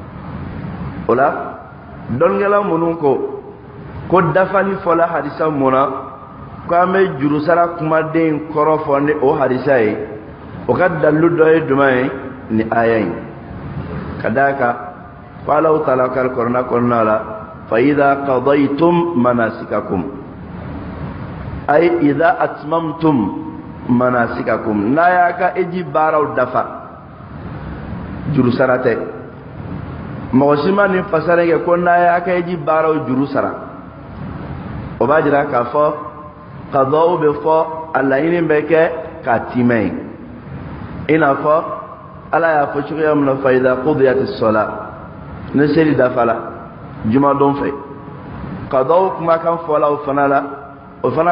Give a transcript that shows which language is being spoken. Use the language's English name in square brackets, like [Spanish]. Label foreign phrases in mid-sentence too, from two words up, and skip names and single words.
[Bambara] o la dɔnnikɛla minnu ko dafali fɔla hadisa mun na ko an bɛ juru sara kumaden kɔrɔ fɔ ni o hadisa ye o ka dalilu dɔ ye jumɛn ye ni aya in ka d'a kan ko Alahu Taala ka Alikuranɛ kɔnɔna la [Arabic] فإذا قضيتم مناسككم [Bambara] ay [Arabic] إذا أتممتم مناسككم [Bambara] n'a y'a ka eji baaraw dafa juru sara tɛ mɔgɔ si ma nin fasara kɛ ko n'a y'a ka eji baaraw juru sara o b'a jira k'a fɔ qadaw bɛ fɔ a laɲini bɛ kɛ k'a tiimɛ ye i n'a fɔ ala y'a fɔ cogoya min na [Arabic] فإذا قضيت الصلاة [Bambara] ni seli dafala jumadon fɛ qadaw kumakan fɔla o fana la o fana